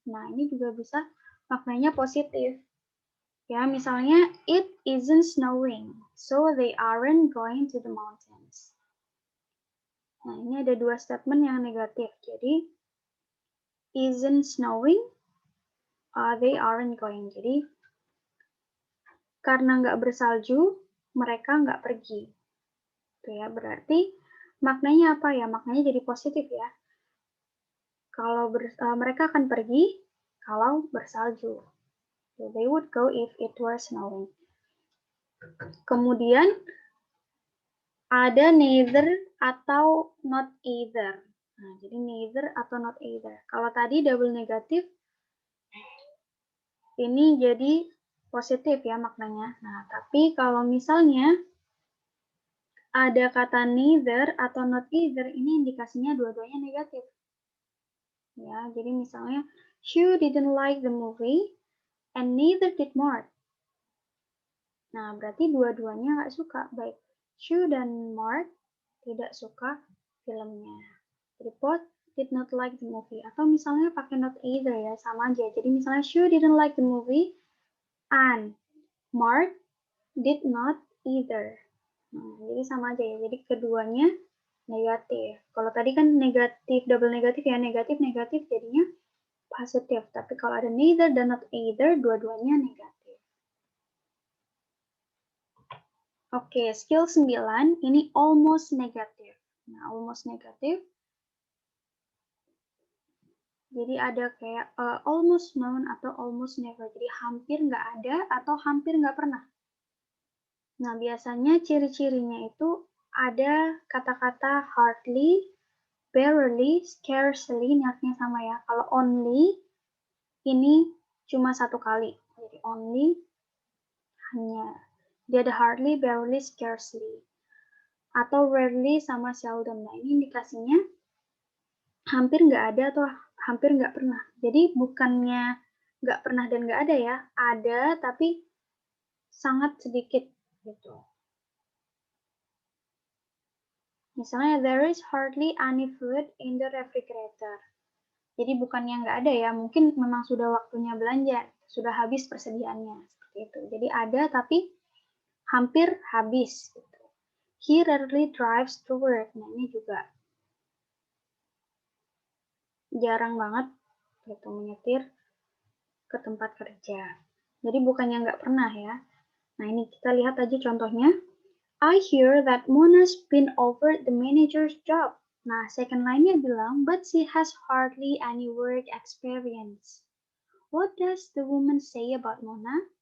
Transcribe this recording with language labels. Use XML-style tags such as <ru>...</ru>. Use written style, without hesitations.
<id>Nah, ini juga bisa maknanya positif. Ya, misalnya</id> <en>it isn't snowing, so they aren't going to the mountains.</en> <id>Nah, ini ada dua statement yang negatif. Jadi</id> <en>isn't snowing, they aren't going.</en> <id>Jadi karena nggak bersalju, mereka nggak pergi. Itu ya, berarti maknanya apa ya? Maknanya jadi positif ya. Kalau mereka akan pergi kalau bersalju.</id> <en>So, they would go if it were snowing.</en> <id>Kemudian ada neither atau not either. Nah, jadi neither atau not either. Kalau tadi double negatif, ini jadi positif ya maknanya. Nah, tapi kalau misalnya ada kata neither atau not either, ini indikasinya dua-duanya negatif. Ya, jadi misalnya,</id> <en>Shu didn't like the movie, and neither did Mark.</en> <id>Nah, berarti dua-duanya nggak suka. Baik Shu dan Mark tidak suka filmnya. Jadi</id> <en>both did not like the movie.</en> <id>Atau misalnya pakai</id> <en>not either</en> <id>ya, sama aja. Jadi misalnya</id> <en>Shu didn't like the movie, and Mark did not either.</en> <id>Nah, jadi sama aja ya. Jadi keduanya negatif. Kalau tadi kan negatif, double negatif ya, negatif, negatif jadinya positif. Tapi kalau ada neither dan not either, dua-duanya negatif. Oke, skill 9 ini</id> <en>almost negative.</en> <id>Nah,</id> <en>almost negative.</en> <id>Jadi ada kayak</id> <en>almost none</en> <id>atau</id> <en>almost never.</en> <id>Jadi hampir nggak ada atau hampir nggak pernah. Nah, biasanya ciri-cirinya itu ada kata-kata hardly, barely, scarcely, ini artinya sama ya. Kalau only, ini cuma satu kali. Jadi only, hanya. Dia ada hardly, barely, scarcely. Atau rarely sama seldom. Nah, ini indikasinya hampir nggak ada atau hampir nggak pernah. Jadi bukannya nggak pernah dan nggak ada ya, ada tapi sangat sedikit gitu. Misalnya,</id> <en>there is hardly any food in the refrigerator.</en> <id>Jadi bukannya nggak ada ya, mungkin memang sudah waktunya belanja, sudah habis persediaannya, seperti itu. Jadi ada tapi hampir habis. Gitu.</id> <en>He rarely drives to work.</en> <id>Nah, ini juga jarang banget gitu menyetir ke tempat kerja. Jadi bukannya nggak pernah ya. Nah, ini kita lihat aja contohnya.</id> <en>I hear that Mona's been offered the manager's job.</en> <id>Nah, second line-nya bilang,</id> <en>but she has hardly any work experience. What does the woman say about Mona?</en>